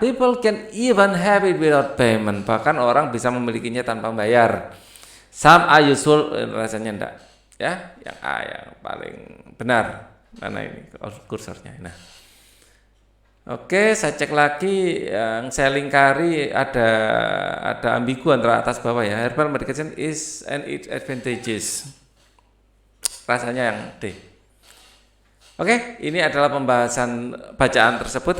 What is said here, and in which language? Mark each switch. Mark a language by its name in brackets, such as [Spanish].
[English] People can even have it without payment. [Indonesian] Bahkan orang bisa memilikinya tanpa bayar. [English] Some are useful. [Indonesian] Rasanya enggak. Ya, yang A yang paling benar. Mana ini kursornya? Nah. Oke, saya cek lagi yang saya lingkari ada ambigu antara atas bawah ya. [English] Herbal medication is and its advantages. [Indonesian] Rasanya yang D. Oke, ini adalah pembahasan bacaan tersebut.